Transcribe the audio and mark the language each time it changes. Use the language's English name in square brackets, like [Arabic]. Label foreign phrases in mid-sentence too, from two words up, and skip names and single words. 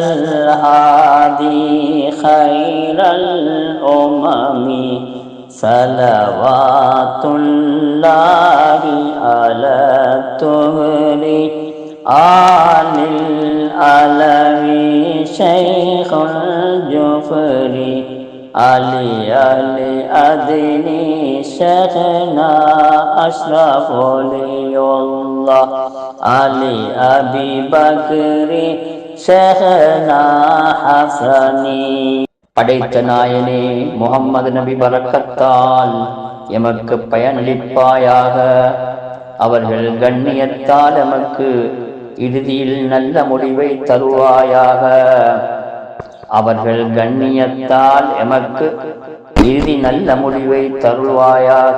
[Arabic] الهادي خير الأمم صلوات الله على الطهر آل العلوي شيخ الجفر علي أدني شيخنا أشرف ولي الله علي أبي بكر شيخنا حسني. [Tamil] படைத்த நாயனே முஹம்மது நபி பரக்கத்தால் எமக்கு பயனளிப்பாயாக. அவர்கள் கண்ணியத்தால் எமக்கு இறுதியில் நல்ல முடிவை தருவாயாக. அவர்கள் கண்ணியத்தால் எமக்கு இறுதி நல்ல முடிவை தருவாயாக.